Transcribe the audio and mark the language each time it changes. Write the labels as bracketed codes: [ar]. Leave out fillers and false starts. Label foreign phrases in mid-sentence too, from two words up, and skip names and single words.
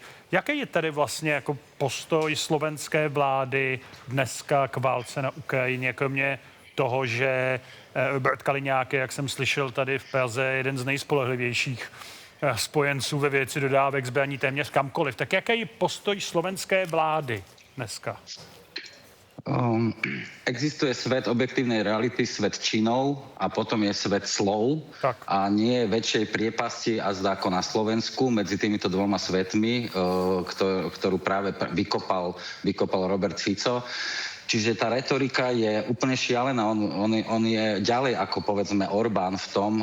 [cs] Jaký je tady vlastně jako postoj slovenské vlády dneska k válce na Ukrajině, kromě toho, že Robert Kaliňák je, jak jsem slyšel tady v Praze, jeden z nejspolehlivějších spojenců ve věci dodávek zbraní téměř kamkoliv. Tak jaký je postoj slovenské vlády dneska? [sk] Existuje svet objektívnej reality, svet činov a potom je svet slov. Tak. A nie je väčšej priepasti a zdá ako na Slovensku medzi týmito dvoma svetmi, ktorú práve vykopal Robert Fico. Čiže tá retorika je úplne šialená. On je ďalej ako povedzme Orbán v tom.